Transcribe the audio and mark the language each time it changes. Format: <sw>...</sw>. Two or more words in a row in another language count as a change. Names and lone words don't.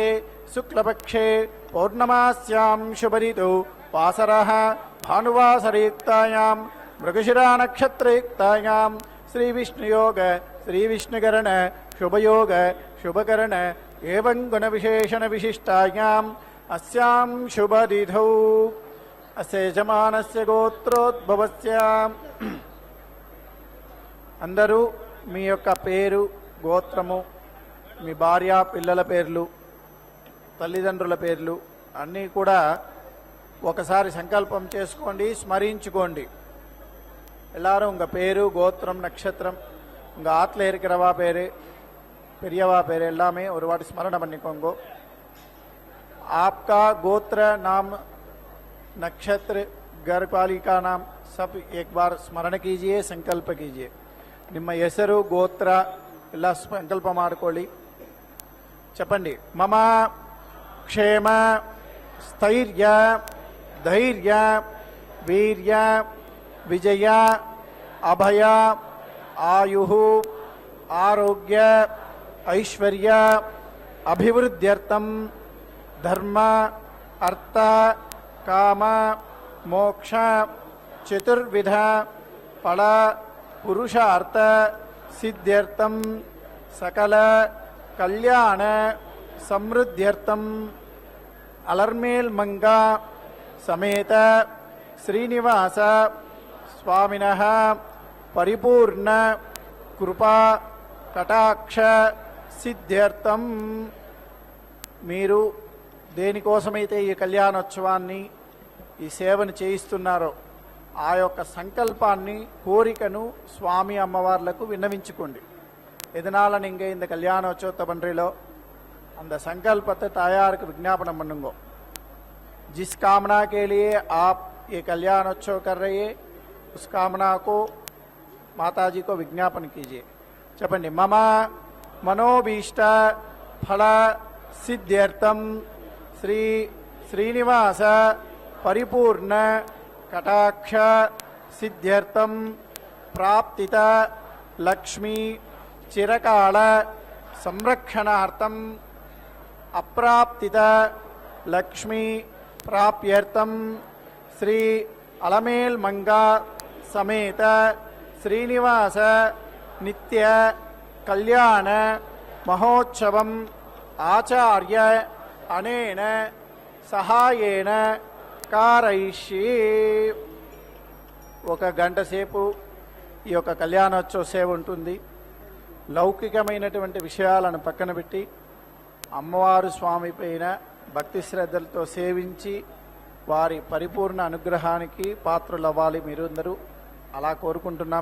<sa>శుక్లపక్షే పౌర్ణమాస్యాం శుభరితు వాసరః భానువాసరయుక్తాయాం మృగశిరా నక్షత్రయుక్తాయాం శ్రీవిష్ణుయోగ శ్రీవిష్ణుకరణ శుభయోగ శుభకరణ ఏవం గుణ విశేషణ విశిష్టాయాం అస్యాం శుభతిథౌ అస్య యజమానస్య గోత్రోద్భవస్య.</sa> <te>అందరూ మీ యొక్క పేరు, గోత్రము, మీ భార్య పిల్లల పేర్లు, తల్లిదండ్రుల పేర్లు అన్నీ కూడా ఒకసారి సంకల్పం చేసుకోండి, స్మరించుకోండి.</te> <ta>எல்லாரும் உங்கள் பேரு, கோத்திரம், நட்சத்திரம், உங்கள் ஆற்றுல இருக்கிறவா பேர், பெரியவா பேர் எல்லாமே ஒரு வாட்டி ஸ்மரணம் பண்ணிக்கோங்க.</ta> <hi>आपका गोत्र नाम, नक्षत्र, घर पालिका नाम सब एक बार स्मरण कीजिए, संकल्प कीजिए.</hi> <kn>ನಿಮ್ಮ ಹೆಸರು, ಗೋತ್ರ ಎಲ್ಲ ಸಂಕಲ್ಪ ಮಾಡಿಕೊಳ್ಳಿ.</kn> <te>చెప్పండి.</te> <sa>మమ క్షేమ స్థైర్య ధైర్య వీర్య విజయ అభయ ఆయు ఆరోగ్య ఐశ్వర్య అభివృద్ధ్యర్థం ధర్మ అర్థ కామ మోక్ష చతుర్విధ ఫల పురుషార్థ సిద్ధ్యర్థం సకల కళ్యాణ సమృద్ధ్యర్థం ಅಲರ್ಮೇಲ್ ಮಂಗ ಸಮೇತ ಶ್ರೀನಿವಾಸ స్వామినః పరిపూర్ణ కృపా కటాక్ష సిద్ధ్యర్థం.</sa> <te>మీరు దేనికోసమైతే ఈ కళ్యాణోత్సవాన్ని ఈ సేవను చేయిస్తున్నారో ఆ యొక్క సంకల్పాన్ని కోరికను స్వామి అమ్మవార్లకు విన్నవించుకోండి.</te> <ta>இதனால் நீங்கள் இந்த கல்யாணோற்சவத்தை பண்ணுறீங்களோ அந்த संकल्पத்தை தாயாருக்கு விஞ்ஞாபனம் பண்ணுங்க.</ta> <hi>जिस कामना के लिए आप ये कल्याणोत्सव कर रहे हैं उस कामना को माताजी को विज्ञापन कीजिए.</hi> <sa>चपंडी मम मनोभीष्ट फल सिद्ध्यर्थम श्री श्रीनिवास परिपूर्ण कटाक्ष सिद्ध्यर्थम प्राप्तित लक्ष्मी चिरकाल संरक्षणार्थम अप्राप्तित लक्ष्मी प्राप्यर्थम श्री अलमेल मंगा समेत श्रीनिवास नित्य कल्याण महोत्सवम आचार्य अनेन सहायेन कारयिष्ये.</sa> <te>ఒక గంట సేపు ఈ యొక్క కళ్యాణోత్సవ సేవ ఉంటుంది. లౌకికమైనటువంటి విషయాలను పక్కన పెట్టి అమ్మవారు స్వామి పైన భక్తి శ్రద్ధలతో సేవించి వారి పరిపూర్ణ అనుగ్రహానికి పాత్రులవ్వాలి మీరందరూ, అలా కోరుకుంటున్నాం.</te>